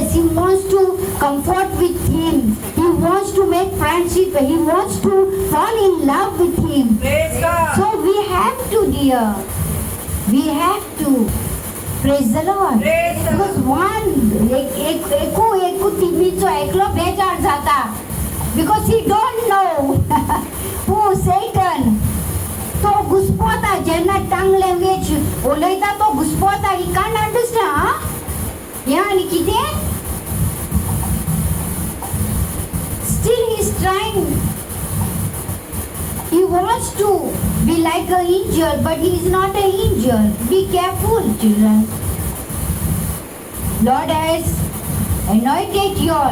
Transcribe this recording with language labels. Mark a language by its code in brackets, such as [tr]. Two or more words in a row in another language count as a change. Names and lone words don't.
[en] He wants to comfort with Him. He wants to make friendship. He wants to fall in love with Him. Praise God. So we have to, dear. We have to. Praise the Lord. Praise the Because one, [kok] ekku टीव्हीचो एकलो बेजार जाता. [en] Because he don't know who Satan. [kok] तो घुसपोता जेन्ना [en] tongue language [kok] उलयता तो घुसपोता. [en] He can't understand. Yeah, [kok] आणि कितें? [en] Still he is trying. He wants to be like an angel, but he is not an angel. Be careful, children. Lord has anointed you all.